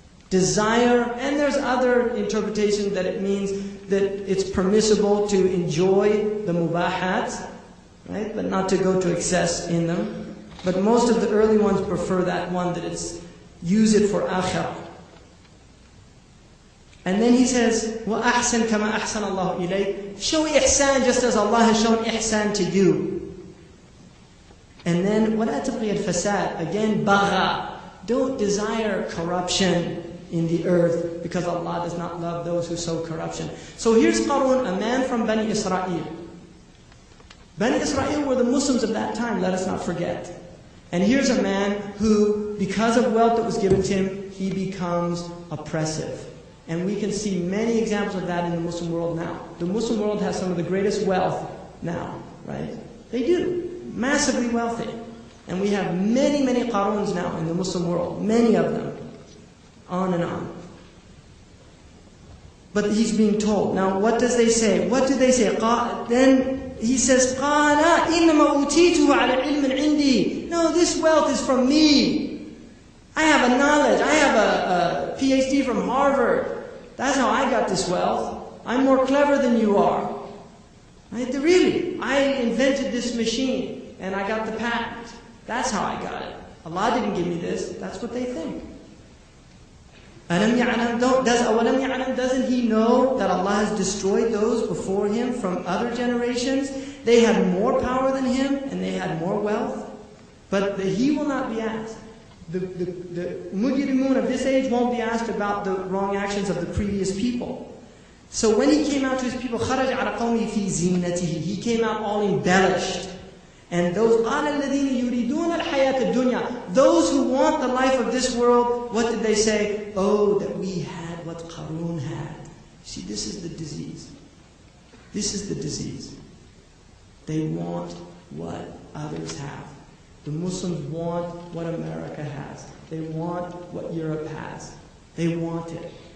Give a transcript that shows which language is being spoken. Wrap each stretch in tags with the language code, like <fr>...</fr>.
<en>Desire, and there's other interpretations that it means that it's permissible to enjoy the mubahat, right? But not to go to excess in them. But most of the early ones prefer that one, that it's use it for akhirah. And then he says,</en> <ar>وَأَحْسَنْ كَمَا أَحْسَنَ اللَّهُ إِلَيْكَ.</ar> <en>Show ihsan just as Allah has shown ihsan to you. And then,</en> <ar>وَلَا تَبْغِيَ الْفَسَادِ.</ar> <en>Again, bagha. Don't desire corruption in the earth because Allah does not love those who sow corruption. So here's Qarun, a man from Bani Israel. Bani Israel were the Muslims of that time, let us not forget. And here's a man who, because of wealth that was given to him, he becomes oppressive. And we can see many examples of that in the Muslim world now. The Muslim world has some of the greatest wealth now, right? They do. Massively wealthy. And we have many, many Qaruns now in the Muslim world. Many of them. On and on. But he's being told. Now, what does they say? What do they say? Then he says,</en> <ar>قَالَ إِنَّمَا أُوتِيتُهُ عَلَى عِلْمٍ عِنْدِي.</ar> <en>No, this wealth is from me. I have a knowledge. I have a PhD from Harvard. That's how I got this wealth. I'm more clever than you are. Right? Really, I invented this machine and I got the patent. That's how I got it. Allah didn't give me this. That's what they think.</en> <ar>أَلَمْ يَعْلَمْ</ar> <en>doesn't he know that Allah has destroyed those before him from other generations? They had more power than him and they had more wealth. But he will not be asked. The mujrimun of this age won't be asked about the wrong actions of the previous people. So when he came out to his people,</en> <ar>خَرَجَ عَلَى قَوْمِهِ فِي زِينَتِهِ.</ar> <en>He came out all embellished. And those</en> <ar>قَالَ الَّذِينَ يُرِيدُونَ الْحَيَاةَ الدُّنْيَا.</ar> <en>Those who want the life of this world, what did they say? Oh, that we had what Qarun had. See, this is the disease. This is the disease. They want what others have. The Muslims want what America has. They want what Europe has. They want it.</en>